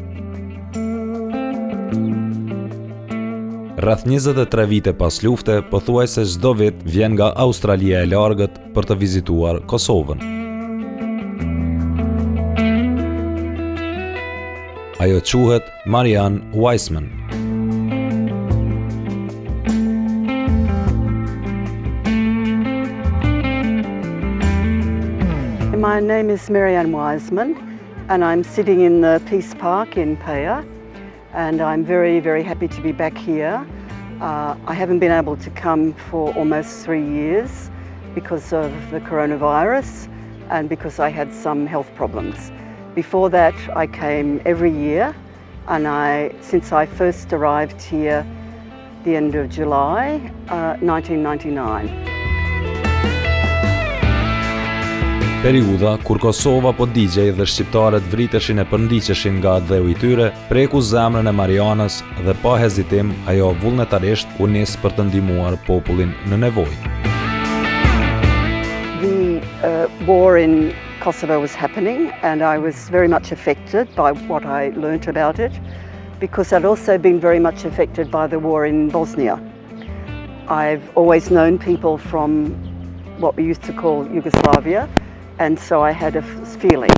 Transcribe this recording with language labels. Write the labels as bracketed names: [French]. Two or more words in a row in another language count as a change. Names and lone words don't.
[Albanian] Rreth 23 vite pas lufte, pothuajse çdo vit vjen nga Australia e largët për të vizituar Kosovën. Ajo quhet Marianne Wiesman. [English] My name is Marianne Wiesman, and I'm sitting in the Peace Park in Paya, and I'm very, very happy to be back here. I haven't been able to come for almost 3 years because of the coronavirus and because I had some health problems. Before that, I came every year, and since I first arrived here the end of July 1999. [Albanian] Periudha kur Kosova po digjej dhe shqiptarët vriteshin e përndiqeshin nga dheu i tyre, preku zemrën e Marianës dhe pa hezitim ajo vullnetarisht u nis për të ndihmuar popullin në nevojë. [English] The war in Kosovo was happening, and I was very much affected by what I learnt about it, because I'd also been very much affected by the war in Bosnia. I've always known people from what we used to call Yugoslavia, and so I had a feeling.